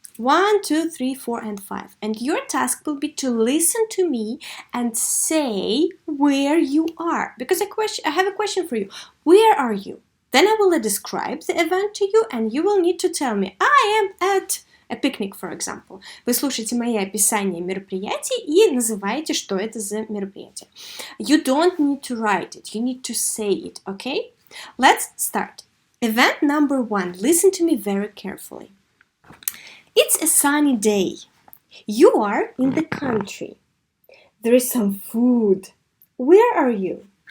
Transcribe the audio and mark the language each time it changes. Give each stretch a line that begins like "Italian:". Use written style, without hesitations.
English: 1, 2, 3, 4, and 5. And your task will be to listen to me and say where you are. Because I have a question for you. Where are you? Then I will describe the event to you, and you will need to tell me, I am at a picnic, for example.
Russian: Вы слушаете мои описания мероприятий и называете, что это за мероприятие.
English: You don't need to write it. You need to say it, okay? Let's start. Event number 1. Listen to me very carefully. It's a sunny day. You are in the country. There is some food. Where are you?